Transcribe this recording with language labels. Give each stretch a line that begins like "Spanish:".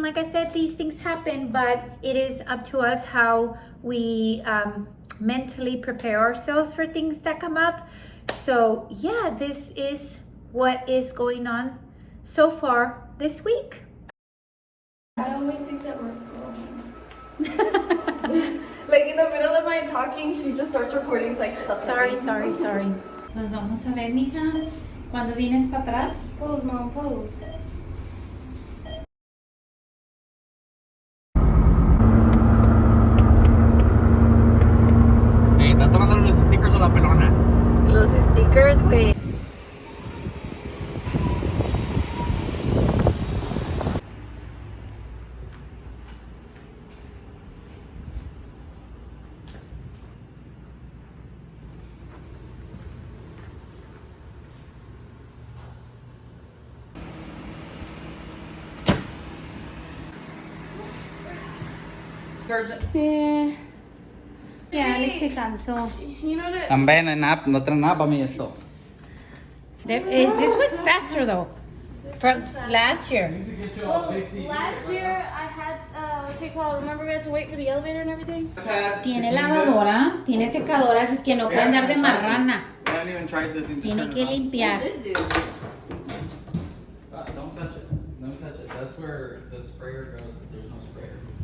English: Like I said, these things happen, but it is up to us how we mentally prepare ourselves for things that come up. So yeah, this is what is going on so far this week. I always think that we're like in the middle of my talking, she just starts recording, so I can stop. Sorry.
Spanish: Nos vamos a ver, mija, cuando vienes para atrás.
English: Pose, mom, pose.
Spanish: Hey, estás tomando los stickers o la pelona. Los stickers, güey. Yeah, Alex se cansó.
English: You know that?
Spanish: También no trae nada para mí esto.
English: This was faster though. From last year. Well, last year I had, what's it called? Remember we had to wait for the elevator and everything?
Spanish: Tiene lavadora, tiene secadora, así es que no puede andar de marrana.
English: I haven't even tried this.
Spanish: Tiene que limpiar.
English: This dude. Don't touch it. Don't touch it. That's where the sprayer goes, but there's no sprayer.